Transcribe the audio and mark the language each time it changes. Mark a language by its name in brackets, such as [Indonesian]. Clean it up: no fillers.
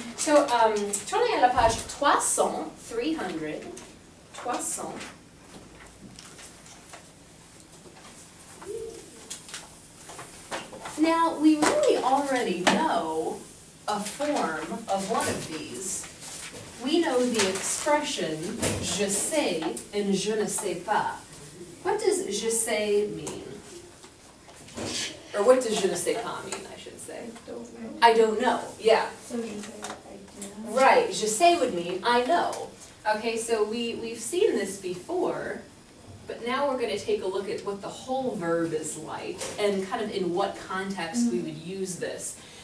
[French] So, tournez à la page 300, 300, 300. [English] Now, we really already know a form of one of these. We know the expression je sais and je ne sais pas. What does je sais mean? Or what does je ne sais pas mean, I should say? I don't know, yeah. So you say I do know. Right, je sais would mean I know. Okay, so we've seen this before, but now we're going to take a look at what the whole verb is like and kind of in what context we would use this.